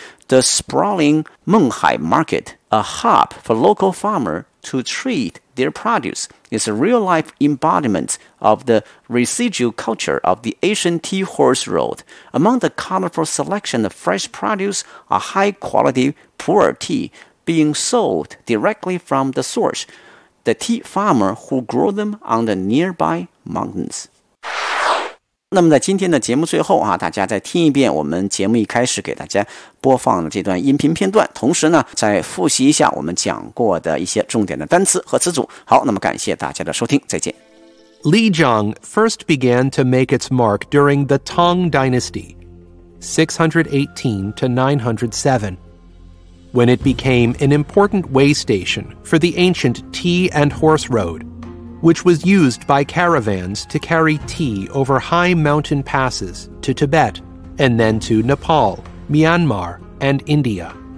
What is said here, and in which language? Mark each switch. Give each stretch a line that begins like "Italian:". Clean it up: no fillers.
English: The sprawling Menghai Market, a hub for local farmers to trade their produce, is a real-life embodiment of the residual culture of the ancient tea horse road. Among the colorful selection of fresh produce are high-quality pu'er tea being sold directly from the source, the tea farmer who grow them on the nearby mountains.
Chinese: 那么在今天的节目最后啊，大家再听一遍我们节目一开始给大家播放的这段音频片段，同时呢再复习一下我们讲过的一些重点的单词和词组。好，那么感谢大家的收听，再见。
English: Lijiang first began to make its mark during the Tang Dynasty, 618 to 907, when it became an important way station for the ancient tea and horse road, which was used by caravans to carry tea over high mountain passes to Tibet and then to Nepal, Myanmar, and India.